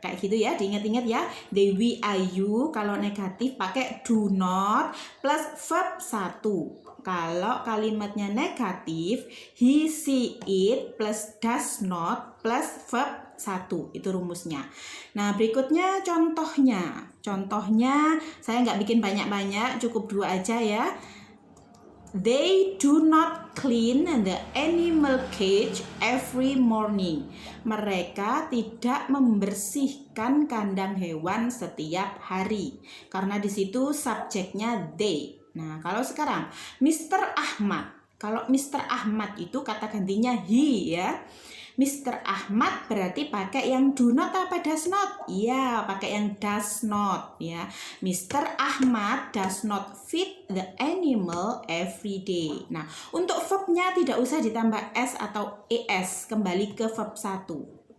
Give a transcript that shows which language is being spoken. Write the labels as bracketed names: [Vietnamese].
[Indonesian] Kayak gitu ya, diingat-ingat ya. They, we, I, you kalau negatif pakai do not plus verb 1. Kalau kalimatnya negatif, he, she, it plus does not plus verb 1. Itu rumusnya. Nah, berikutnya contohnya. Contohnya saya nggak bikin banyak-banyak, cukup 2 aja ya. [English] They do not clean the animal cage every morning. [Indonesian] Mereka tidak membersihkan kandang hewan setiap hari. Karena di situ subjeknya they. Nah, kalau sekarang Mr. Ahmad. Kalau Mr. Ahmad itu kata gantinya he ya. Mr. Ahmad berarti pakai yang do not apa does not? Iya, pakai yang does not ya. Mr. [English] Ahmad does not feed the animal every day. [Indonesian] Nah, untuk verbnya tidak usah ditambah s atau es, kembali ke verb 1.